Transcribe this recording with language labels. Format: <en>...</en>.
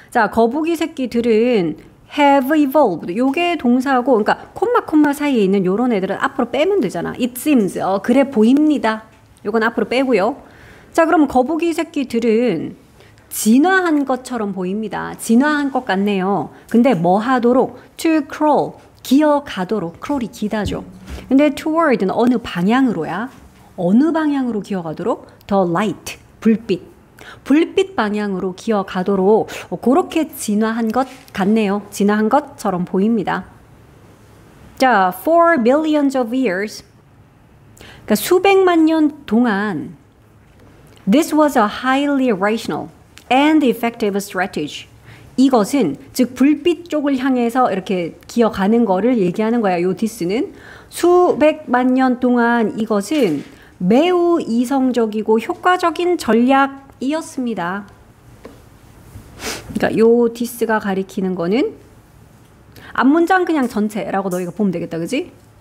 <ko>자, 거북이 새끼들은</ko> <en>have evolved.</en> <ko>요게 동사고, 그러니까 콤마 사이에 있는 요런 애들은 앞으로 빼면 되잖아.</ko> <en>It seems.</en> <ko>그래 보입니다. 요건 앞으로 빼고요. 자, 그럼 거북이 새끼들은 진화한 것처럼 보입니다. 진화한 것 같네요. 근데 뭐 하도록?</ko> <en>to crawl,</en> <ko>기어가도록. crawl이 기다죠. 근데 toward는 어느 방향으로야? 어느 방향으로 기어가도록?</ko> <en>the light,</en> <ko>불빛. 불빛 방향으로 기어가도록 그렇게 진화한 것 같네요. 진화한 것처럼 보입니다.</ko> <en>자, for billions of years.</en> <ko>그러니까 수백만 년 동안</ko> <en>This was a highly rational and effective strategy.</en> <ko>이것은 즉 불빛 쪽을 향해서 이렇게 기어가는 거를 얘기하는 거야. 요 this는 수백만 년 동안 이것은 매우 이성적이고 효과적인 전략이었습니다. 그러니까 요 this가 가리키는 거는 앞문장 그냥 전체라고 너희가 보면 되겠다. 그지?</ko>